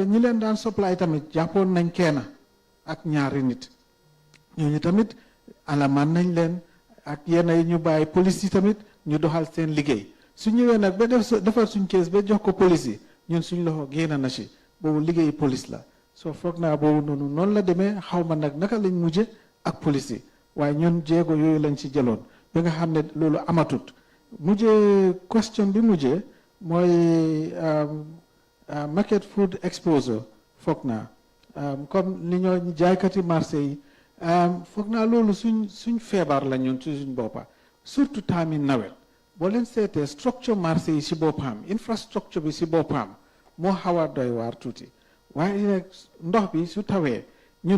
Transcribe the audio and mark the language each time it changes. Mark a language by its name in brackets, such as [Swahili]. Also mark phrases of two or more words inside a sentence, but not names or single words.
[Wolof] ñi leen daan supply tamit jàppoon nañ kenn ak ñaari nit ñooñu tamit alamaan nañ leen ak yenn yi ñu bàyyi police yi tamit ñu doxal seen liggéey su ñëwee nag ba defar suñ kees ba jox ko police yi ñun suñ loxo génn na si boobu liggéey police la soo foog naa boobu noonu la demee xaw ma nag naka lañ mujje ak police yi waaye ñun jéego yooyu lañ ci jëloon ba nga xam ne loolu amatut mujjee question bi mujjee mooy [English] market food exposure [Wolof] foog naa comme li ñoo jaaykati marché yi foog naa loolu suñ feebar la ñun ci suñ boppa surtout taami nawet boo leen seetee structure marché yi si boppam infrastructure bi si boppam moo xaw a doy waar tuuti waaye nag ndox bi su tawee ñun